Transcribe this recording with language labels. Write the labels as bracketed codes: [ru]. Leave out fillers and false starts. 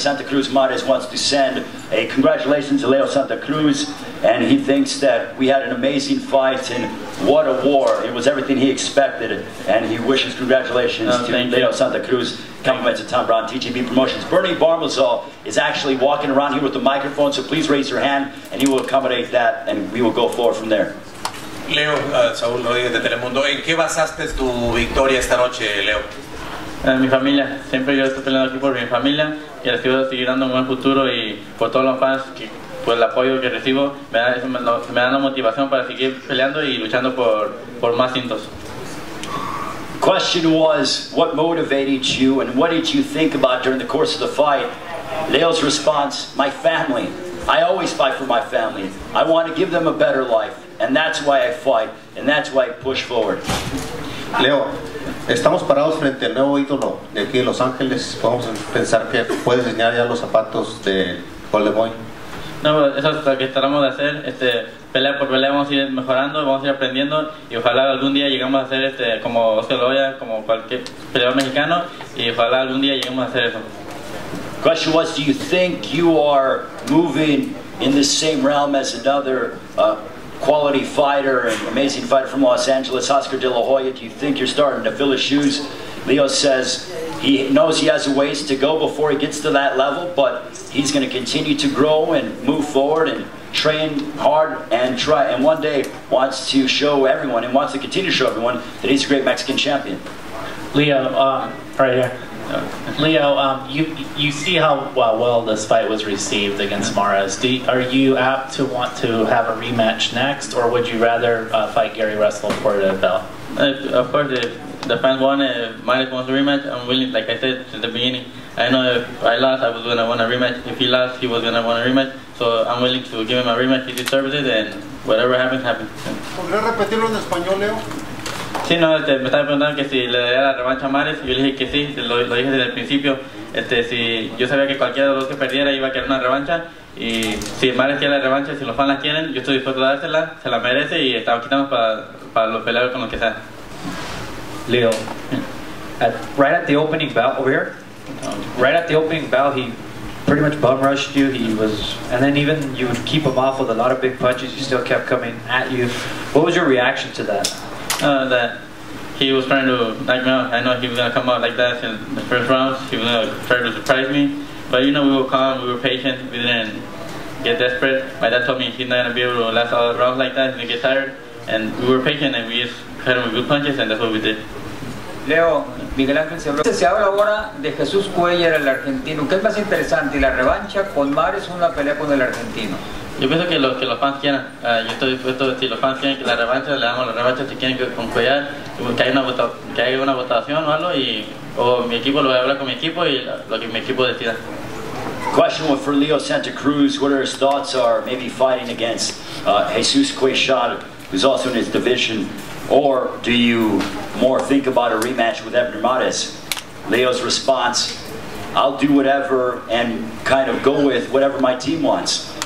[en] Santa Cruz Mares wants to send a congratulations to Leo Santa Cruz, and he thinks that we had an amazing fight, and what a war. It was everything he expected, and he wishes congratulations to Leo Santa Cruz. Compliments to Tom Brown, TGB Promotions. Bernie Barmazal is actually walking around here with the microphone, so please raise your hand, and he will accommodate that, and we will go forward from there. [es] Leo, Saúl Rodríguez de Telemundo, ¿en qué basaste tu victoria esta noche, Leo? Mi familia, siempre yo estoy peleando aquí por mi familia y les quiero seguir dando un buen futuro, y por todos los fans, que por el apoyo que recibo, me da la motivación para seguir peleando y luchando por más cintos. [en] Question was, what motivated you and what did you think about during the course of the fight? Leo's response, my family. I always fight for my family. I want to give them a better life, and that's why I fight, and that's why I push forward. [es] Leo, estamos parados frente al nuevo ídolo de aquí de Los Ángeles. Podemos pensar que puedes diseñar ya los zapatos de Goldemoy. No, eso es lo que tratamos de hacer. Pelea por pelea vamos a ir mejorando, vamos a ir aprendiendo, y ojalá algún día llegamos a hacer como Oscar Loya, como cualquier peleador mexicano, y ojalá algún día lleguemos a hacer eso. [en] Question was, do you think you are moving in the same realm as another quality fighter and amazing fighter from Los Angeles, Oscar De La Hoya? Do you think you're starting to fill his shoes? Leo says he knows he has a ways to go before he gets to that level, but he's going to continue to grow and move forward and train hard and try, and one day wants to show everyone and wants to continue to show everyone that he's a great Mexican champion. Leo, right here. Leo, you see how well this fight was received against Mares. Are you apt to want to have a rematch next, or would you rather fight Gary Russell for the belt? Of course, if the fans want it, Mares wants a rematch, I'm willing. Like I said at the beginning, I know if I lost, I was going to want a rematch. If he lost, he was going to want a rematch. So I'm willing to give him a rematch. He deserves it, and whatever happens, happens. [es] ¿Podrías repetirlo en español, Leo? Sí, no, me estaba preguntando que si le daría la revancha a Mares, y yo le dije que sí, lo dije desde el principio. Si yo sabía que cualquiera de los dos que perdiera iba a querer una revancha, y si Mares quiere la revancha, si los fans la quieren, yo estoy dispuesto a dársela, se la merece, y estamos quitando para los peleadores con los que sea. [en] Leo, right at the opening bout over here, right at the opening bout, he pretty much bum rushed you. And then even you would keep him off with a lot of big punches. He still kept coming at you. What was your reaction to that? That he was trying to knock me out. I know he was going to come out like that in the first rounds. He was going to try to surprise me. But you know, we were calm, we were patient, we didn't get desperate. My dad told me he's not going to be able to last all the rounds like that, he's going to get tired. And we were patient, and we just hit him with good punches, and that's what we did. [es] Leo, Miguel Ángel se habla ahora de Jesús Cuellar, el argentino. ¿Qué es más interesante, la revancha con Mares o una pelea con el argentino? Yo pienso que los fans quieran. Yo estoy dispuesto, si los fans quieren que la revancha, le damos la revancha. Si quieren que con Cuellar, que haya una votación o algo, o mi equipo lo voy a hablar con mi equipo y lo que mi equipo decida. [en] Question for Leo Santa Cruz, what his thoughts are maybe fighting against Jesus Cuellar, who's also in his division, or do you more think about a rematch with Abner Mares? Leo's response, I'll do whatever and kind of go with whatever my team wants.